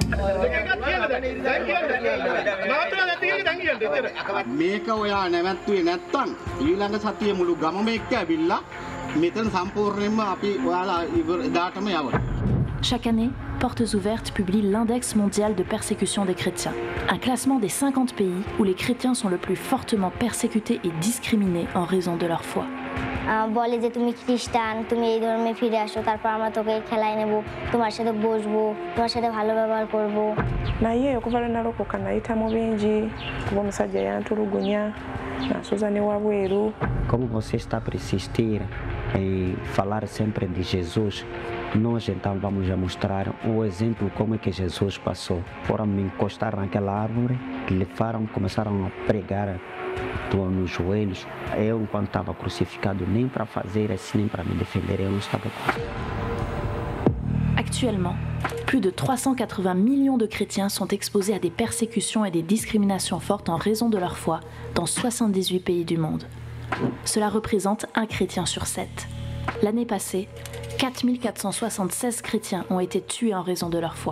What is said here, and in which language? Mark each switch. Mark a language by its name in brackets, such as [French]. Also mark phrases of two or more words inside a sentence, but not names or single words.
[French] Chaque année, Portes Ouvertes publie l'Index mondial de persécution des chrétiens, un classement des 50 pays où les chrétiens sont le plus fortement persécutés et discriminés en raison de leur foi. [Bangla] বলে যে তুমি খ্রিস্টান তুমি এই ধর্মে ফিরে আসো তারপর আমরা তোকে খেলায় নেব তোমার সাথে বসবো তোমার সাথে ভালো ব্যবহার করব [Ganda] naye okuvala nalokoka nayitamu bingi kuba omusajja yantulugunya nasoza ne wabweru. [Portuguese] Como você está a persistir em falar sempre de Jesus, nós então vamos a mostrar o exemplo como é que Jesus passou. Foram me encostar naquela árvore, levaram, começaram a pregar estou nos joelhos. Eu, quando estava crucificado, nem para fazer assim, nem para me defender, eu não estava. [French] Actuellement, plus de 380 millions de chrétiens sont exposés à des persécutions et des discriminations fortes en raison de leur foi dans 78 pays du monde. Cela représente un chrétien sur 7. L'année passée, 4476 chrétiens ont été tués en raison de leur foi.